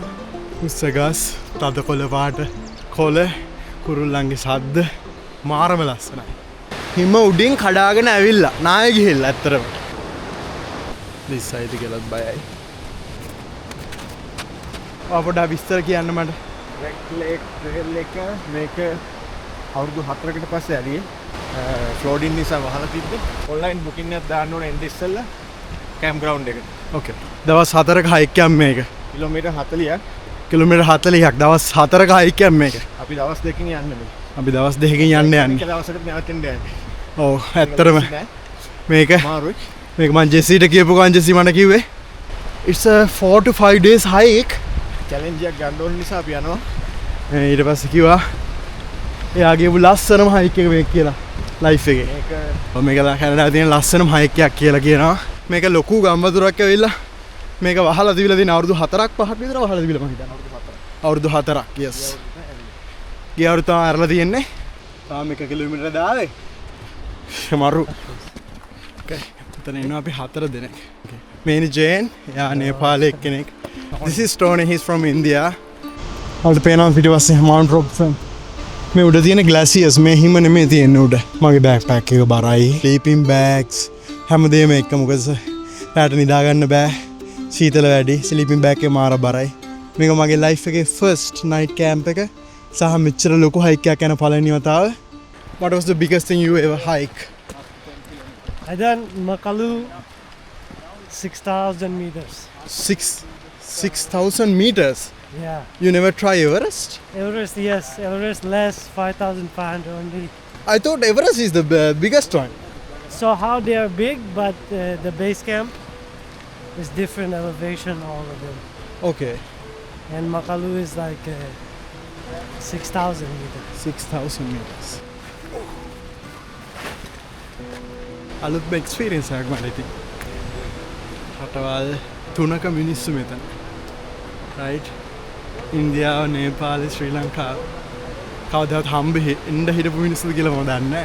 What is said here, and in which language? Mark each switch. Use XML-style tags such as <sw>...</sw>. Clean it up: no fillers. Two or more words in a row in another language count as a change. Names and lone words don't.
<si>උස්සගස්, තද කොළපාට කොළ, කුරුල්ලන්ගේ සද්ද මාරම ලස්සනයි. හිම උඩින් කඩාගෙන ඇවිල්ලා නාය ගිහිල්ලා ඇත්තරම. දිස්සයිද කියලාත් බයයි. අපොඩා විස්තර කියන්න මට. Red Lake trail එක මේක අවුරුදු 4කට පස්සේ ඇරියේ. ෆ්ලෝඩින් නිසා වහලා තිබ්බේ.</si> <en>online booking</en> <si>එකක් දාන්න ඕනේ එන්න ඉස්සෙල්ලා</si> <en>camp ground</en> <si>එකට. ඕකේ. දවස් 4ක හයික් එකක් මේක. කිලෝමීටර් 40ක්. කිලෝමීටර් 40ක් දවස් 4ක හයික් එකක් මේක. අපි දවස් 2කින් යන්නේ මේක. අපි දවස් 2කින් යන්න යන්නේ. එක දවසකට නැවතෙන්න යන්නේ. ඔව් ඇත්තටම මේක මාරුයි. මේක මං ජෙසිට කියපු ගමන් ජෙසි මට කිව්වේ</si> <en>it's a 4 to 5 days hike</en> <si>චැලෙන්ජ් එකක් ගන්න ඕන නිසා අපි යනවා. ඊට පස්සේ කිව්වා එයාගේ ලස්සනම හයික් එක මේක කියලා ලයිෆ් එකේ. මේක කැනඩාවේ තියෙන ලස්සනම හයික් එකක් කියලා කියනවා. මේක ලොකු ගම්වතුරක් ඇවිල්ලා මේක වහලා තිබිලා තියෙන අවුරුදු 4ක් 5ක් විතර වහලා තිබිලා මම හිතන්නේ අවුරුදු 4ක් yes. ගිය අවුරුදු තමයි අරලා තියෙන්නේ. තාම 1 කිලෝමීටර දාවේ. මරු. Okay. එතන ඉන්නවා අපි 4 දෙනෙක්. මේනි ජේන් යා නේපාලේ කෙනෙක්.</si> <en>This is Tony, he's from India.</en> <si>අපිට පේනවා පිටිපස්සේ Mount Robson. මේ උඩ තියෙන glaciers මේ හිම නෙමෙයි තියෙන්නේ උඩ. මගේ backpack එක බරයි.</si> <en>Sleeping bags</en> <si>හැමදේම එක මොකද රාට නිදා ගන්න බෑ. සීතල වැඩි.</si> <en>Sleeping bag</en> <si>එක මාර බරයි. මේක මගේ life එකේ</si> <en>first night camp</en> <si>එක. සහ මෙච්චර ලොකු hike එකක් යන පළවෙනි වතාව.</si> <en>What was the biggest thing you ever hike? I done Makalu 6,000 meters. 6,000 meters? Yeah. You never try Everest? Everest, yes. Everest less 5,500 only. I thought Everest is the biggest one. So how they are big, but the base camp is different elevation, all of them. Okay. And Makalu is like 6,000 meters. 6,000 meters.</en> <si>අලුත්ම එක්ස්පීරියන්ස් එකක් මට ඉතින්. රටවල් 3ක මිනිස්සු මෙතන. right? ඉන්දියාව, නේපාල, ශ්‍රී ලංකාව. කවදාවත් එන්න හිටපු මිනිස්සුද කියලා මම දන්නේ නැහැ.</si>